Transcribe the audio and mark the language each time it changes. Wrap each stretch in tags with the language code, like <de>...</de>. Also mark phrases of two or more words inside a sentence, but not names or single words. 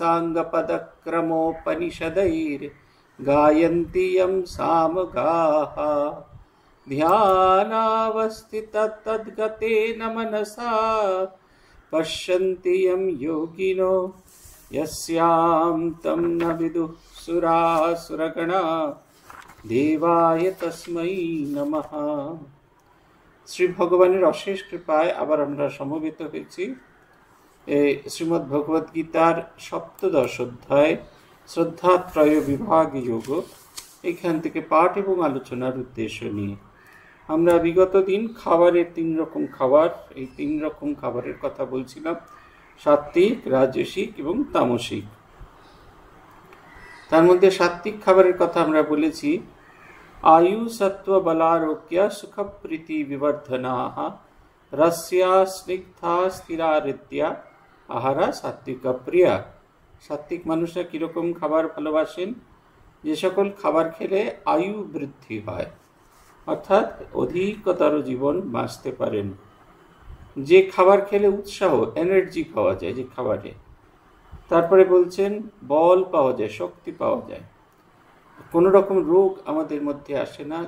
<sa>साङ्गपदक्रमोपनिषदैर्गायन्ति यं सामगाः ध्यानावस्थिततद्गतेन मनसा पश्यन्ति यं योगिनो यस्यां तं न विदुः सुरासुरगणा देवाय तस्मै नमः।</sa> <bn>শ্রী ভগবানের অশেষ কৃপায় আবার আমরা সমবেত হয়েছি শ্রীমদ্ ভগবদ গীতার সপ্তদশ অধ্যায় শ্রদ্ধাত্রয় বিভাগ যোগ, এখান থেকে পাঠ এবং আলোচনার উদ্দেশ্য নিয়ে আমরা বিগত দিন খাবারের তিন রকম খাবার, এই তিন রকম খাবারের কথা বলছিলাম, সাত্ত্বিক, রাজসিক এবং তামসিক। তার মধ্যে সাত্ত্বিক খাবারের কথা আমরা বলেছি</bn> <sa>आयु सत्व बलारोग्य सुख प्रीति विवर्धनाः रस्या स्निग्धा स्थिरारित्या आहारा सात्विक प्रिया।</sa> <bn>सात्विक মানুষরা কিরকম খাবার ভালোবাসেন? যে সকল খাবার খেলে আয়ু বৃদ্ধি হয়, অর্থাৎ অধিকতর জীবন বাঁচতে পারেন। যে খাবার খেলে উৎসাহ, এনার্জি পাওয়া যায় যে খাবারে। তারপরে বলছেন বল পাওয়া যায়, শক্তি পাওয়া যায়, কোনো রকম রোগ আমাদের মধ্যে আসে না।</bn>